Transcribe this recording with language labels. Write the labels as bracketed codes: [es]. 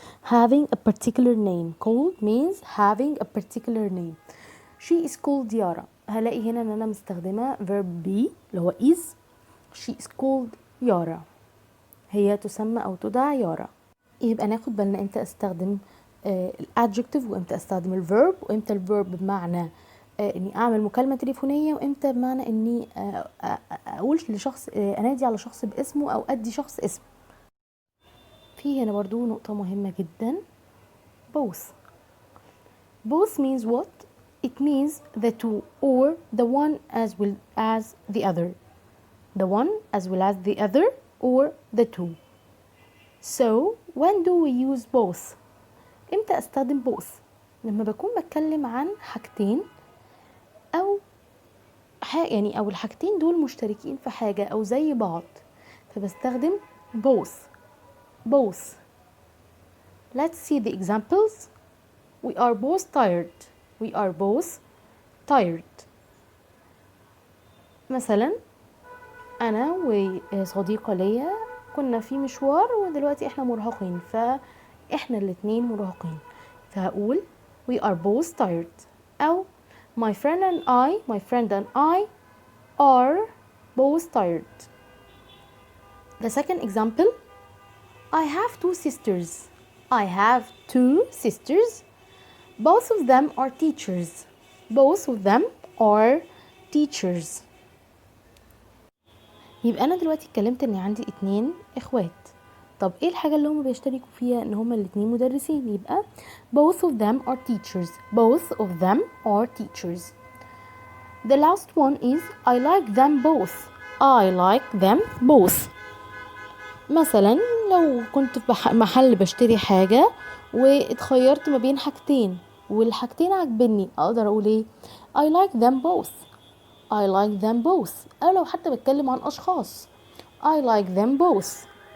[en] Having a particular name. Called means having a particular name. She is called Yara. [ar] هلاقي هنا ان انا مستخدمة verb be اللي هو is. [en] She is called Yara. [ar] هي تسمى او تدعى يارا. يبقى ناخد بالنا امتى استخدم الادجكتيف وامتى استخدم الفيرب، وامتى الفيرب بمعنى اني اعمل مكالمة تليفونية، وامتى بمعنى اني اقول لشخص انادي على شخص باسمه او ادي شخص اسم. في هنا برضو نقطة مهمة جدا. [en] both. both means what? It means the two or the one as well as the other. The one as well as the other or the two. So when do we use both? [ar] امتى استخدم both؟ لما بكون بتكلم عن حاجتين او يعني او الحاجتين دول مشتركين في حاجة او زي بعض، فبستخدم both. both. [en] Let's see the examples. We are both tired. We are both tired. [ar] مثلا انا وصديقة ليا كنا في مشوار ودلوقتي احنا مرهقين، فاحنا الاتنين مرهقين، فهقول [en] we are both tired. أو my friend and I are both tired. The second example, I have two sisters. I have two sisters. Both of them are teachers. Both of them are teachers. [ar] يبقى أنا دلوقتي اتكلمت إن عندي 2 إخوات. طب إيه الحاجة اللي هما بيشتركوا فيها؟ إن هما الاتنين مدرسين. [en] يبقى both of them are teachers. Both of them are teachers. The last one is I like them both. I like them both. [ar] مثلا لو كنت في محل بشتري حاجة واتخيرت ما بين حاجتين والحاجتين عجبني، اقدر اقول ايه؟ [en] I like them both. I like them both. [ar] او لو حتى بتكلم عن اشخاص [en] I like them both.